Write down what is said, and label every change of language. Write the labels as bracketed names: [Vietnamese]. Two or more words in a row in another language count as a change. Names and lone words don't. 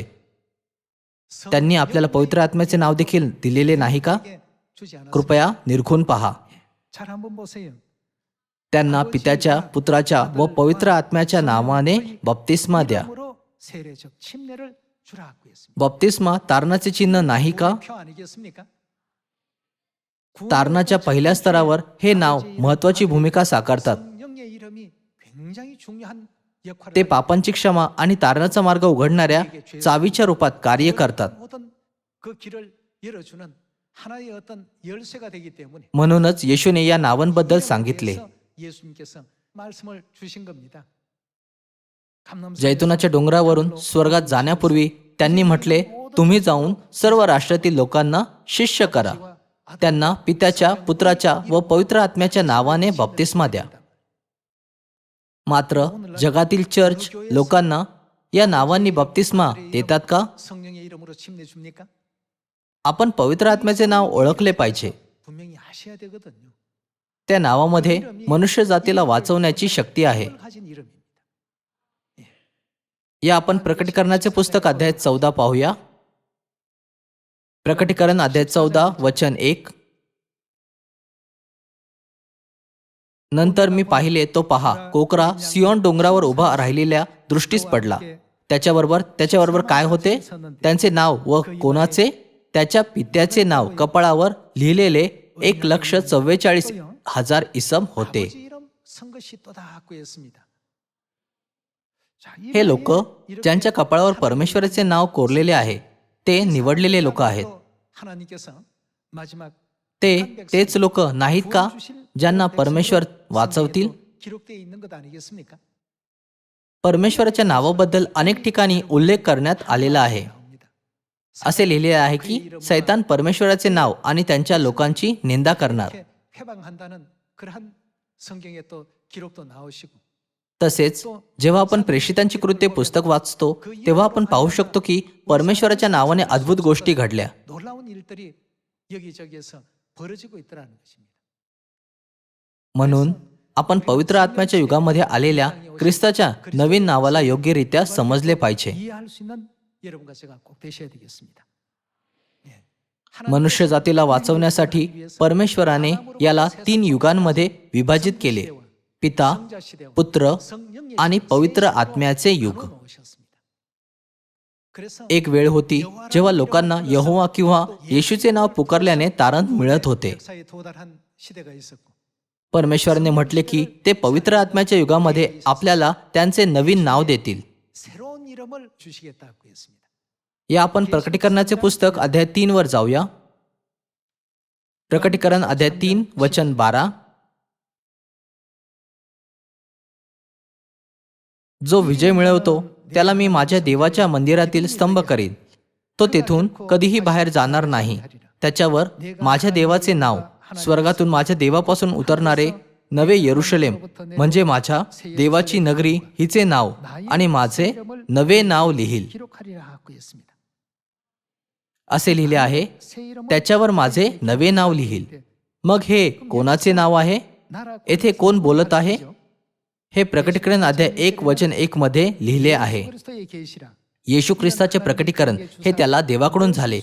[Marathi] त्यांनी आपल्याला पवित्र आत्म्याचे नाव देखील दिलेले नाही का? [Korean] 주지 않았습니다. [Marathi] कृपया निरखून पहा. [Korean] 잘 한번 보세요. [Marathi] त्यांना पित्याच्या, पुत्राच्या व पवित्र आत्म्याच्या नावाने बप्तिस्मा द्या. [Korean] 이름으로 세례적 침례를 주라고 했습니다. [Marathi] बप्तिस्मा तारणाचे चिन्ह नाही का? [Korean] 표 아니겠습니까? [Marathi] तारणाच्या पहिल्या स्तरावर हे नाव महत्वाची भूमिका साकारतात. [Korean] 성령의 이름이 굉장히 중요한 역할을 [Marathi] ते पापांची क्षमा आणि तारणाचा मार्ग उघडणाऱ्या चावीच्या रूपात कार्य करतात. [Korean] 모든 그 길을 열어주는 하나의 어떤 열쇠가 되기 때문에 [Marathi] म्हणूनच येशूने या नावांबद्दल सांगितले. [Korean] 예수님께서 말씀을 주신 겁니다. 감람산 [Marathi] जैतुनाच्या डोंगरावरून स्वर्गात जाण्यापूर्वी त्यांनी म्हटले, तुम्ही जाऊन सर्व राष्ट्रातील लोकांना शिष्य करा. त्यांना पित्याच्या, पुत्राच्या व पवित्र आत्म्याच्या नावाने बप्तिस्मा द्या. मात्र जगातील चर्च लोकांना या नावांनी बप्तिस्मा देतात का? [Korean] 성령의 이름으로 침례 줍니까? [Marathi] आपण पवित्र आत्म्याचे नाव ओळखले पाहिजे. [Korean] 분명히 아셔야 되거든요. [Marathi] त्या नावामध्ये मनुष्य जातीला वाचवण्याची शक्ती आहे. [Korean] 그걸 가진 이름입니다. [Marathi] या आपण प्रकटीकरणाचे पुस्तक अध्याय 14 पाहूया. प्रकटीकरण अध्याय 14 वचन 1. नंतर मी पाहिले तो पहा, कोकरा सियोन डोंगरावर उभा राहिलेल्या दृष्टीस पडला. त्याच्याबरोबर काय होते? त्यांचे नाव व कोणाचे? त्याच्या पित्याचे नाव कपाळावर लिहिलेले 1,44,000 इसम होते. [Korean] 아버지 이름 쓴 것이 또 닿았고 했습니다. 자, 이 [Marathi] हे लोक ज्यांच्या कपाळावर परमेश्वराचे नाव कोरलेले आहे ते निवडलेले लोक आहेत. [Korean] 하나님께서 마지막 [Marathi] तेच लोक नाहीत का ज्यांना परमेश्वर वाचवतील? [Korean] 기록되어 있는 것 아니겠습니까? [Marathi] परमेश्वराच्या नावाबद्दल अनेक ठिकाणी उल्लेख करण्यात आलेला आहे. असे लिहिले आहे की सैतान परमेश्वराचे नाव आणि त्यांच्या लोकांची निंदा करणार. [Korean] 회방한다는 그러한 성경에 또 기록도 나오시고 [Marathi] तसेच जेव्हा आपण प्रेषितांची कृत्ये पुस्तक वाचतो तेव्हा आपण पाहू शकतो की परमेश्वराच्या नावाने अद्भुत गोष्टी घडल्या. [Korean] 놀라운 일들이 여기저기에서 벌어지고 있더라는 것입니다. [Marathi] म्हणून आपण पवित्र आत्म्याच्या युगामध्ये आलेल्या ख्रिस्ताच्या नवीन नावाला योग्यरित्या समजले पाहिजे. [Korean] 이해할 수 있는 여러분과 제가 꼭 되셔야 되겠습니다. [Marathi] मनुष्य जातीला वाचवण्यासाठी परमेश्वराने याला 3 युगांमध्ये विभाजित केले. पिता, पुत्र आणि पवित्र आत्म्याचे युग. एक वेळ होती जेव्हा लोकांना यहोवा किंवा येशूचे नाव पुकारल्याने तारण मिळत होते. परमेश्वराने म्हटले की ते पवित्र आत्म्याच्या युगामध्ये आपल्याला त्यांचे नवीन नाव देतील. [Korean] 새로운 이름을 주시겠다고 했습니다. [Marathi] या आपण प्रकटीकरणाचे पुस्तक अध्याय 3 वर जाऊया. प्रकटीकरण अध्याय 3 वचन 12. जो विजय मिळवतो त्याला मी माझ्या देवाच्या मंदिरातील स्तंभ करीन. तो तेथून कधीही बाहेर जाणार नाही. त्याच्यावर माझ्या देवाचे नाव, स्वर्गातून माझ्या देवापासून उतरणारे नवे यरुशलेम म्हणजे माझ्या देवाची नगरी हिचे नाव आणि माझे नवे नाव लिहील. [Korean] 기록하리라 하고 했습니다. [Marathi] असे लिहिले आहे, त्याच्यावर माझे नवे नाव लिहील. मग हे कोणाचे नाव आहे? येथे कोण बोलत आहे? हे प्रकटीकरण अध्याय 1 वचन 1 मध्ये लिहिले आहे. [Korean] 그리스도의 계시라. [Marathi] येशू ख्रिस्ताचे प्रकटीकरण हे त्याला देवाकडून झाले.